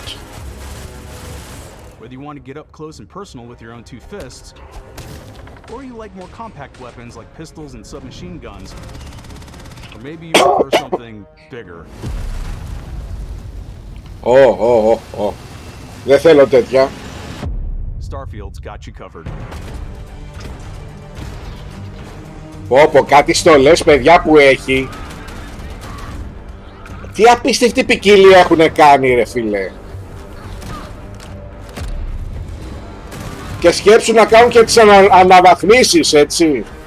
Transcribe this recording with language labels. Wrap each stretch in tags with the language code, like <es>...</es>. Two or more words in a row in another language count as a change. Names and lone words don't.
<en>Whether you want to get up close and personal with your own two fists, or you like more compact weapons like pistols and submachine guns, or maybe you prefer something bigger.</en> <el>Oh. Δεν θέλω τέτοια.</el> <en>Starfield's got you covered.</en> <el>Πω, κάτι στολές, παιδιά, που έχει. Τι απίστευτη ποικιλία έχουν κάνει, ρε φίλε. Και σκέψου να κάνουν και τις αναβαθμίσεις, έτσι.</el>